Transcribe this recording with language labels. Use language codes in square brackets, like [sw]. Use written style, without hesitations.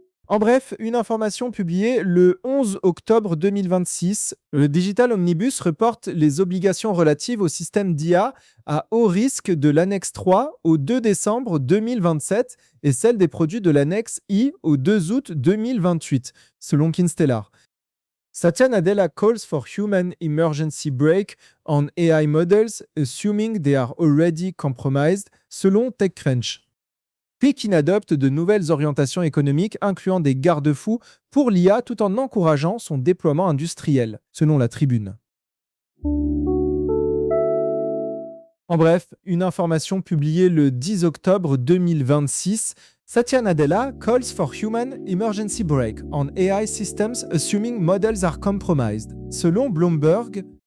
[fr] En bref, une information publiée le 11 octobre 2026, le Digital Omnibus reporte les obligations relatives au système d'IA à haut risque de l'annexe 3 au 2 décembre 2027 et celles des produits de l'annexe I au 2 août 2028, selon Kinstellar. [en] Satya Nadella calls for human emergency brake on AI models, assuming they are already compromised, [fr] selon TechCrunch. Pékin adopte de nouvelles orientations économiques incluant des garde-fous pour l'IA tout en encourageant son déploiement industriel, selon la Tribune. En bref, une information publiée le 10 octobre 2026, [en] Satya Nadella calls for human emergency brake on AI systems assuming models are compromised, [fr] selon Bloomberg.